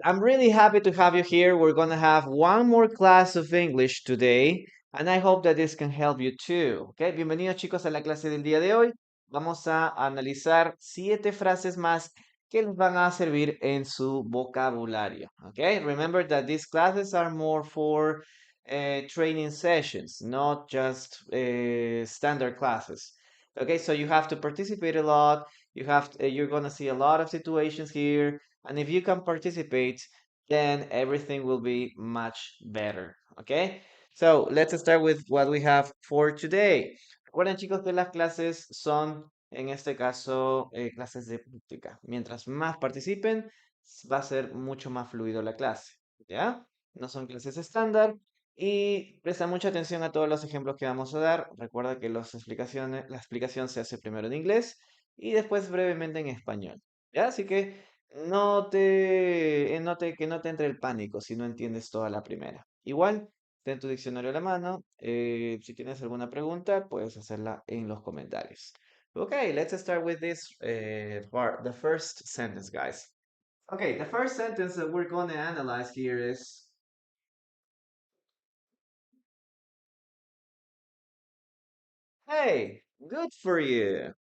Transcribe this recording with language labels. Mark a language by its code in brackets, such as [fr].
[en] I'm really happy to have you here. We're going to have one more class of English today, and I hope that this can help you too. [es] Okay, bienvenidos chicos a la clase del día de hoy. Vamos a analizar 7 frases más que les van a servir en su vocabulario. [en] Okay, remember that these classes are more for training sessions, not just standard classes. Okay, so you have to participate a lot. You're gonna see a lot of situations here, and if you can participate, then everything will be much better. Okay? So let's start with what we have for today. [es] Recuerden, chicos, que las clases son, en este caso, clases de práctica. Mientras más participen, va a ser mucho más fluido la clase. ¿Ya? No son clases estándar. Y presta mucha atención a todos los ejemplos que vamos a dar. Recuerda que la explicación se hace primero en inglés y después brevemente en español. ¿Ya? Así que que no te entre el pánico si no entiendes toda la primera. Igual, ten tu diccionario a la mano. Si tienes alguna pregunta, puedes hacerla en los comentarios. [en] Okay, let's start with this part, the first sentence, guys. Okay, the first sentence that we're going to analyze here is, hey, good for you.